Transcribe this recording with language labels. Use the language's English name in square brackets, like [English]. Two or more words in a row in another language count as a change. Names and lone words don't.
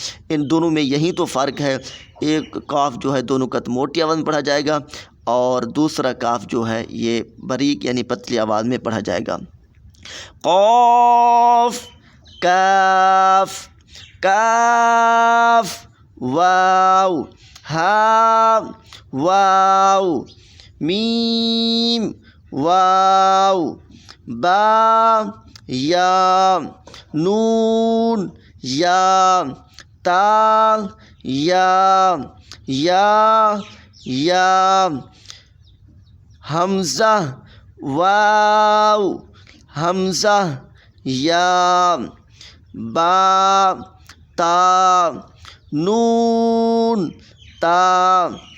[Urdu] ان دونوں میں یہی تو فرق ہے، ایک کاف 2 نقط موٹی آواز میں پڑھا جائے گا اور دوسرا کاف یہ باریک یعنی پتلی آواز میں پڑھا جائے گا۔ قاف کاف کاف واو ہاء واو میم واو با یا نون یا تا یا حمزہ واو حمزہ یا با تا نون تا